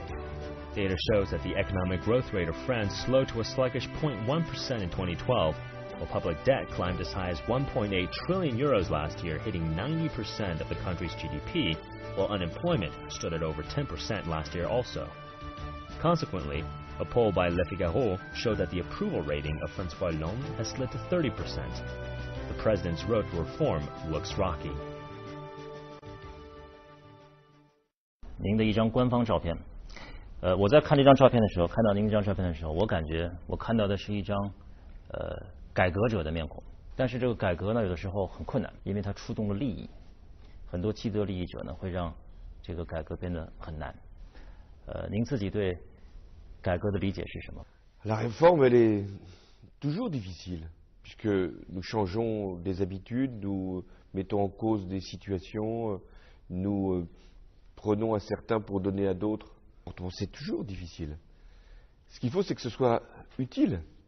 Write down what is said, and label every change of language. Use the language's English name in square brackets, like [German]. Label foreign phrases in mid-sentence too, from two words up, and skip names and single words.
[English] Data shows that the economic growth rate of France slowed to a sluggish 0.1% in 2012, while public debt climbed as high as 1.8 trillion euros last year, hitting 90% of the country's GDP, while unemployment stood at over 10% last year also. Consequently, a poll by Le Figaro showed that the approval rating of François Hollande has slid to 30%. The president's road to reform looks rocky. [Chinese] 您的一张官方照片。我在看这张照片的时候，看到您这张照片的时候，我感觉我看到的是一张改革者的面孔。但是这个改革呢，有的时候很困难，因为它触动了利益。很多既得利益者呢，会让这个改革变得很难。您自己对改革的理解是什么？ [French] La réforme, elle est toujours difficile, puisque nous changeons des habitudes, nous mettons en cause des situations, nous prenons à certains pour donner à d'autres. C'est toujours difficile. Ce qu'il faut, c'est que ce soit utile.